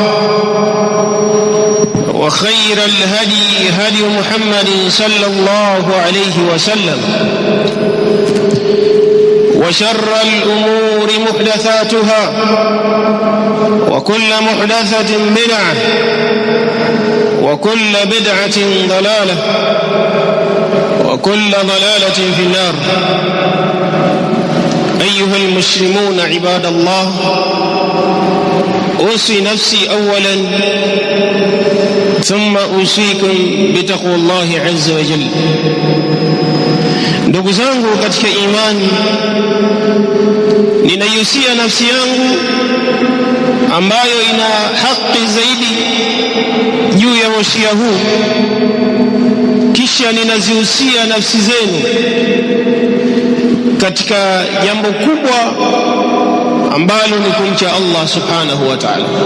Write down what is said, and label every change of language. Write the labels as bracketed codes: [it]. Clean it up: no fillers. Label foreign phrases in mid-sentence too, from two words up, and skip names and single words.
[ar] وخير الهدي هدي محمد صلى الله عليه وسلم، وشر الأمور محدثاتها، وكل محدثة بدعة، وكل بدعة ضلالة، وكل ضلالة في النار. أيها المسلمون عباد الله، أوصي نفسي أولا ثم أوصيكم بتقوى الله عز وجل. [sw] Ndugu zangu katika imani, ninaihusia nafsi yangu ambayo ina haki zaidi juu ya wasia huu, kisha ninazihusia nafsi zenu katika jambo kubwa ambalo ni kumcha [ar] الله سبحانه وتعالى.